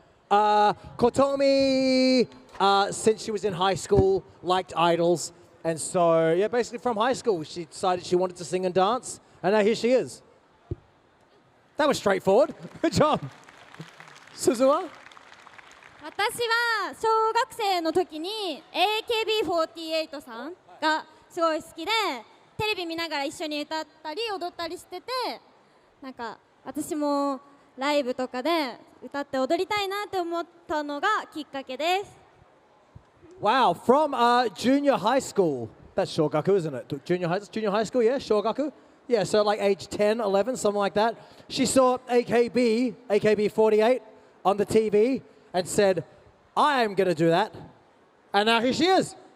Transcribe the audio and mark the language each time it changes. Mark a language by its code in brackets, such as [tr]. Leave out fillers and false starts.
[en] Kotomi, since she was in high school, liked idols. And so, yeah, basically from high school, she decided she wanted to sing and dance. And now here she is. That was straightforward. Good job. Suzuha? [ja] 私は小学生の時に AKB48 さんがすごい好きでテレビ見ながら一緒に歌ったり踊ったりしててなんか私もライブとかで歌って踊りたいなって思ったのがきっかけです。 [en] Wow, from junior high school. That's Shogaku, isn't it? Junior high school, yeah, Shogaku. Yeah, so like age 10, 11, something like that. She saw AKB48 on the TV and said, I am going to do that. And now here she is.